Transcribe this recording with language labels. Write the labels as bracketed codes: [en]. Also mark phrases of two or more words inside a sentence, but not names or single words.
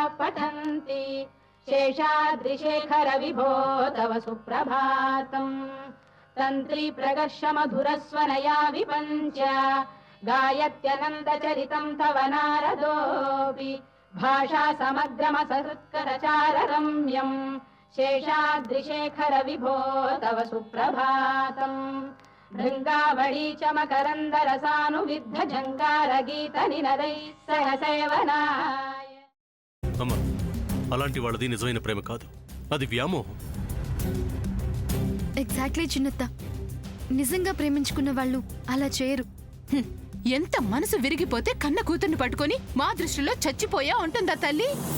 [sa] पठन्ति शेषाद्रिशेखर विभो तव सुप्रभातम् तन्त्री प्रकर्ष मधुरस्वनया विपञ्च गायत्यनन्दचरितं तव नारदोऽपि भाषा समग्रमसहृत्करचाररम्यम् शेषाद्रिशेखर विभो तव सुप्रभातम् भृङ्गावळी च मकरन्दरसानुविद्ध जङ्गारगीत निनदैः सह सेवनाय [te] అమ్మ అలాంటి వాళ్ళది నిజమైన ప్రేమ కాదు, అది వ్యామోహం. ఎగ్జాక్ట్లీ చిన్నత్త, నిజంగా ప్రేమించుకున్న వాళ్ళు అలా చేయరు. ఎంత మనసు విరిగిపోతే కన్న కూతుర్ని పట్టుకొని మా దృష్టిలో చచ్చిపోయా ఉంటుందా తల్లి?